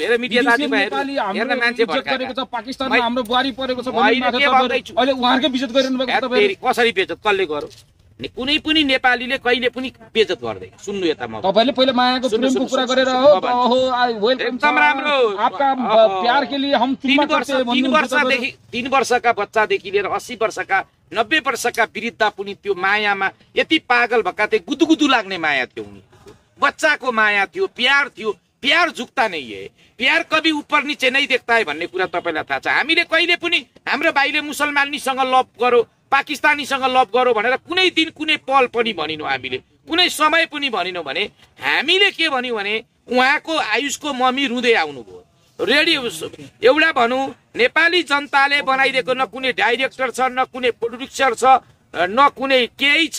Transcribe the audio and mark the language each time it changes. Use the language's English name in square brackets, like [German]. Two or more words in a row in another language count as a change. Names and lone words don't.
[Nepali] हेर मिडिया दाजुभाइहरु हेर्न मान्छे भड्काएको छ, पाकिस्तानमा हाम्रो बुहारी परेको छ अहिले उहाँहरुकै बेइज्जत गरिरहनु भएको तपाईहरु। कसरी बेइज्जत कसले गर्यो? कुनै पनि नेपालीले कहिले पनि बेइज्जत गर्दैन। सुन्नु यता म तपाईले पहिले मायाको प्रेमको कुरा गरेर हो ओहो वेलकम एकदम राम्रो [Hindi] आपका प्यार के लिए हम [Nepali] 3 वर्षका बच्चादेखि लिएर 80 वर्षका 90 वर्षका वृद्ध पनि त्यो मायामा यति पागल भएका थिए, गुदुगुदु लाग्ने माया थियो उनी। बच्चाको माया थियो, प्यार थियो। [Hindi] प्यार झुक्ता नहीं है, प्यार कभी ऊपर नीचे नहीं देखता है [Nepali] भन्ने कुरा तपाईलाई थाहा छ। हामीले कहिले पनि हाम्रो भाइले मुसलमानीसँग लभ गरो, पाकिस्तानीसँग लभ गरो भनेर कुनै दिन कुनै पल पनि भनिनौ, हामीले कुनै समय पनि भनिनौ। भने हामीले के भन्यौ भने उहाँको आयुषको मम्मी रुँदै आउनुभयो। रेडियो एउटा भनौँ नेपाली जनताले बनाइदिएको न कुनै डाइरेक्टर छ, न कुनै प्रोड्युसर छ, न कुनै केही छ।